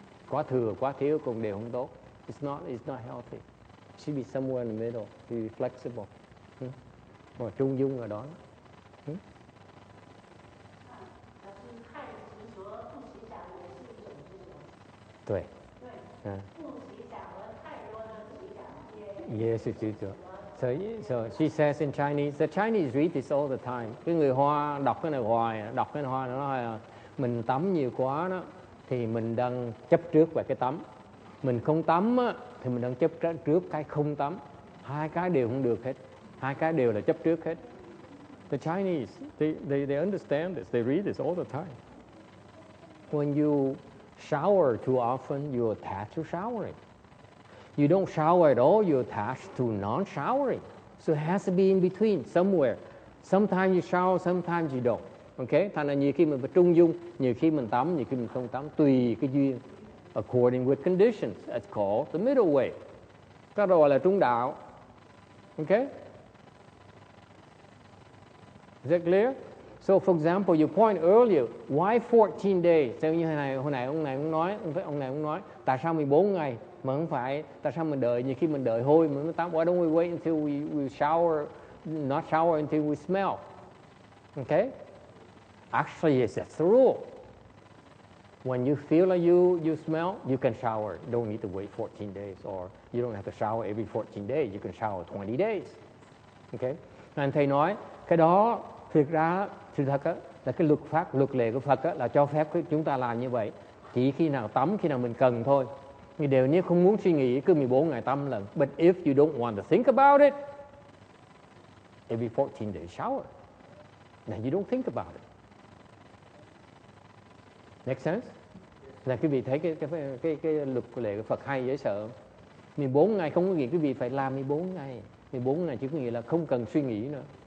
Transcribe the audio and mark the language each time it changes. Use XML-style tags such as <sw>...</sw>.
<vi>Quá thừa, quá thiếu cũng đều không tốt.</vi> <en>It's not healthy. It should be somewhere in the middle. To be flexible.</en> <vi>Và trung dung ở đó. Tuệ.</vi> <en>Yes, it's true. So she says in Chinese, the Chinese read this all the time.</en> <vi>Cái người Hoa đọc cái này hoài, đọc cái Hoa nó nói mình tắm nhiều quá đó thì mình đang chấp trước về cái tắm. Mình không tắm á, thì mình đang chấp trước cái không tắm. Hai cái đều không được hết. Hai cái đều là chấp trước hết.</vi> <en>The Chinese, they understand this. They read this all the time. When you shower too often, you're attached to showering. You don't shower at all, you're attached to non-showering. So it has to be in between, somewhere. Sometimes you shower, sometimes you don't. Okay?</en> <vi>Thành ra nhiều khi mình phải trung dung, nhiều khi mình tắm, nhiều khi mình không tắm, tùy cái duyên.</vi> <en>According with conditions. It's called the middle way.</en> <vi>Cái đó gọi là trung đạo.</vi> <en>Okay? Is that clear? So, for example, you point earlier, why 14 days?</en> <vi>Theo như hồi nãy ông này cũng nói, tại sao 14 ngày mà không phải, tại sao mình đợi, nhiều khi mình đợi hôi mình mới tắm.</vi> <en>Why don't we wait until we shower, not shower until we smell? Okay? Actually, yes, that's the rule. When you feel like you smell, you can shower. You don't need to wait 14 days, or you don't have to shower every 14 days. You can shower 20 days. Okay?</en> <vi>Anh thầy nói, cái đó thực ra sự thật á, là cái luật lệ của Phật á, là cho phép chúng ta làm như vậy. Chỉ khi nào tắm, khi nào mình cần thôi. Nhưng đều nếu không muốn suy nghĩ cứ 14 ngày tắm lần.</vi> <en>But if you don't want to think about it, every 14 days shower. Then you don't think about it. Make sense?</en> <vi>Là quý vị thấy cái luật lệ của Phật hay dễ sợ. 14 ngày không có nghĩa quý vị phải làm 14 ngày. 14 ngày chỉ có nghĩa là không cần suy nghĩ nữa.</vi>